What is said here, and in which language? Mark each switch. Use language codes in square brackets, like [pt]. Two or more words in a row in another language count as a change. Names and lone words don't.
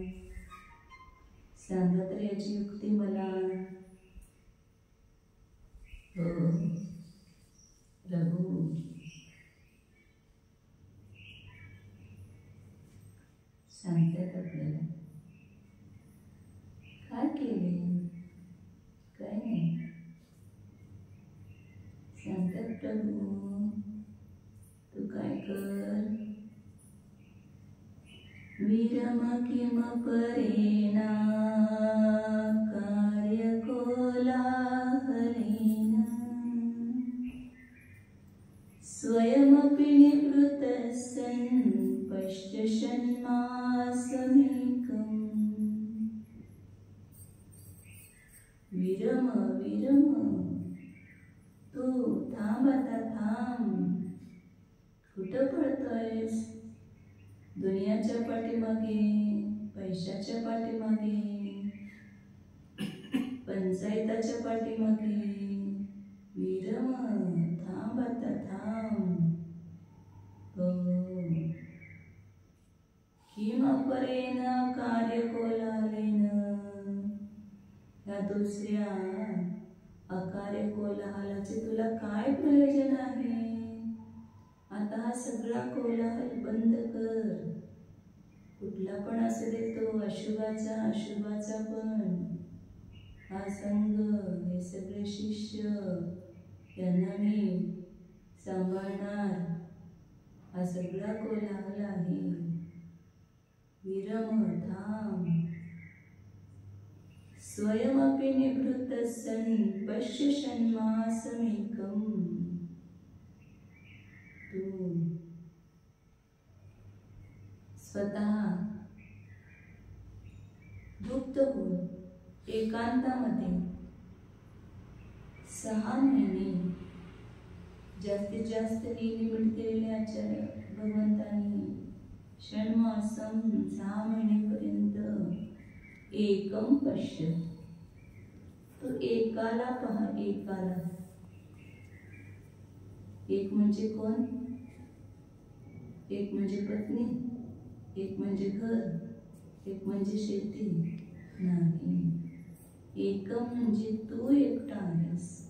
[mr] सांगा तर याची युक्ती मला. हो प्रभू, सांगतात आपल्याला. काय केले? काय नाही सांगतात प्रभू. तू काय कर. [sa] विरम किम परेना कार्य कोलाहलेन स्वयमपि निवृत्तः सन् पश्यन्मासमेकम्. विरम विरम, [mr] तू थांब, आता थांब. कुठं पळतोयस? दुनियाच्या पाठीमागे, पैशाच्या पाठीमागे, पंचायताच्या पाठीमागे. विरम, थांब, आता थांब. [sa] किम परेन कार्य कोलाहलेन, [mr] या दुसऱ्या अकार्य कोलाहलाचे तुला काय प्रयोजन आहे? आता हा सगळा कोलाहल बंद कर. कुठला पण असू दे, तो अशुभाचा अशुभाचा पण. हा संघ, हे सगळे शिष्य, यांना मी सांभाळणार. हा सगळा कोलाहल आहे. विरम, थांब. [sa] स्वयमपि निवृत्तः सन् पश्यन्मासमेकम्. [mr] तू स्वतः गुप्त होऊन एकांतामध्ये 6 महिने, जास्तीत जास्त लिमिट केलेले आचार्य भगवंतांनी, [sa] षण्मासम, 6 महिनेपर्यंत एकम पश्य. [mr] तो एकाला पहा, एकाला. एक म्हणजे कोण? एक म्हणजे पत्नी, एक म्हणजे घर, एक म्हणजे शेती नाही. एकम म्हणजे तू एकटा आहेस.